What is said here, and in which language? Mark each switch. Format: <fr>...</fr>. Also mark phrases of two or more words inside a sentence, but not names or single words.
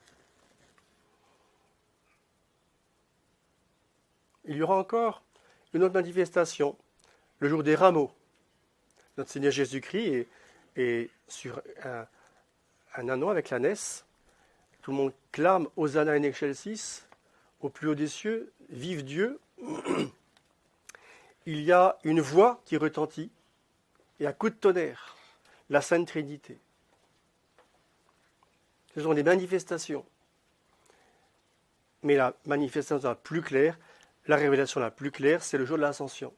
<fr>Il y aura encore une autre manifestation, le jour des rameaux. Notre Seigneur Jésus-Christ est sur un anneau avec l'ânesse. Tout le monde clame</fr> <la>Hosanna in excelsis,</la> <fr>au plus haut des cieux, vive Dieu. Il y a une voix qui retentit, et à coup de tonnerre, la Sainte Trinité. Ce sont des manifestations. Mais la manifestation la plus claire, la révélation la plus claire, c'est le jour de l'Ascension.</fr>